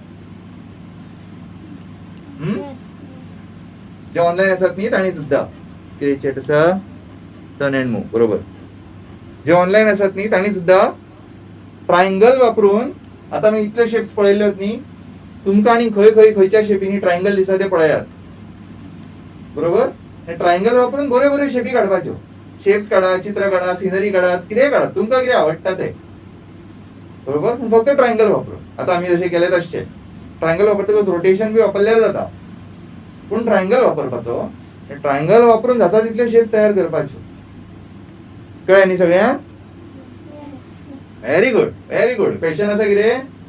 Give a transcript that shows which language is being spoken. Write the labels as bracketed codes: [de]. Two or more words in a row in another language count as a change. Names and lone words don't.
[kok] जे ऑनलाईन आसात न्ही तांणी सुद्दां कितें चॅट आसा [en] turn and move [kok] बरोबर जे ऑनलाईन आसात न्ही तांणी सुद्दां ट्रायंगल वापरून आता आमी इतले शेप्स पळयल्यात न्ही तुमकां आनी खंयच्या शेपींनी ट्रायंगल दिसता ते पळयात बरोबर ट्रायंगल वापरून बऱ्यो शेपी काडपाच्यो शेप्स काढा चित्र काढा सिनरी काढा कितेंय काढा तुमकां कितें आवडटा ते बरोबर पूण फक्त ट्रायंगल वापरून आता आमी जशें केले तशें ट्रायंगल वापरतकच रोटेशन बी वापरल्यार जाता पूण ट्रायंगल वापरपाचो ट्रायंगल वापरून जाता तितले शेप्स तयार करपाच्यो कळ्ळें न्ही सगळ्यांक [en] very good question [kok] आसा कितें